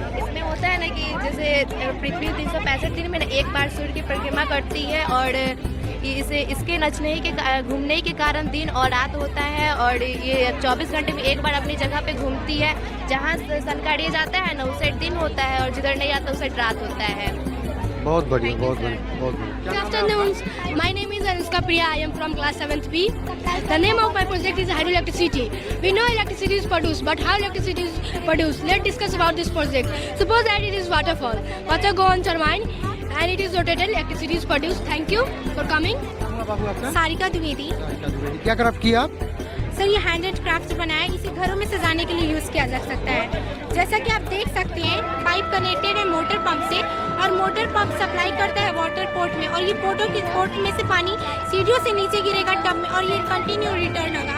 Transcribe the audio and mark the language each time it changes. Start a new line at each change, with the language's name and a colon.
Hindi: इसमें होता है ना कि जैसे पृथ्वी 365 दिन में एक बार सूर्य की परिक्रमा करती है और इसके नचने के घूमने के कारण दिन और रात होता है और ये 24 घंटे में एक बार अपनी जगह पे घूमती है। जहाँ सनकाड़िया जाता है ना उस साइड दिन होता है और जिधर नहीं आता उस साइड रात होता है। बहुत बढ़िया, बहुत बढ़िया, बहुत बढ़िया।
English: Good afternoon. My name is Anushka Priya. I am from class 7th B. The name of my project is hydroelectricity. We know electricity is produced, but how electricity is produced? Let's discuss about this project. Suppose that it is waterfall. Water go on turbine and it is rotated. Electricity is produced. Thank you for coming.
Hindi: बाबू आपका? सारिका द्विवेदी। क्या craft किया आप? Sir ये handed craft बनाया, इसे घरों में सजाने के लिए यूज किया जा सकता है। जैसा कि आप देख सकते हैं पाइप कनेक्टेड है मोटर पंप से और मोटर पंप सप्लाई करता है वाटर पोर्ट में और ये पोर्ट में से पानी सीढ़ियों से नीचे गिरेगा टब में और ये कंटिन्यू रिटर्न होगा।